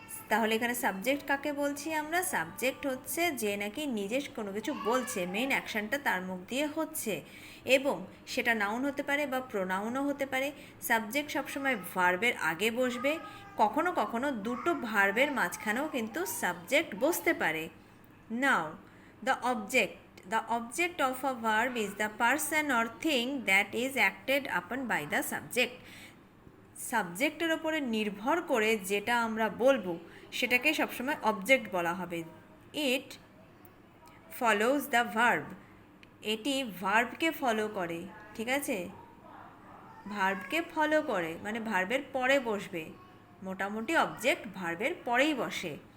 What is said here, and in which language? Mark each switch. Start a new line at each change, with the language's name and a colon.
Bangla: তাহলে এখানে সাবজেক্ট কাকে বলছি আমরা? সাবজেক্ট হচ্ছে যে নাকি নিজে কোনো কিছু বলছে, মেইন অ্যাকশনটা তার মুখ দিয়ে হচ্ছে, এবং সেটা নাউন হতে পারে বা প্রোনাউনও হতে পারে। সাবজেক্ট সবসময় ভার্বের আগে বসবে, কখনো কখনো দুটো ভার্বের মাঝখানেও কিন্তু সাবজেক্ট বসতে পারে।
English: Now the object of a verb is the person or thing that is acted upon by the subject.
Bangla: সাবজেক্টের ওপরে নির্ভর করে যেটা আমরা বলবো সেটাকে সবসময় অবজেক্ট বলা হবে। ইট ফলোজ দ্য ভার্ব, এটি ভার্বকে ফলো করে, ঠিক আছে, ভার্বকে ফলো করে মানে ভার্বের পরে বসবে, মোটামুটি অবজেক্ট ভার্বের পরেই বসে।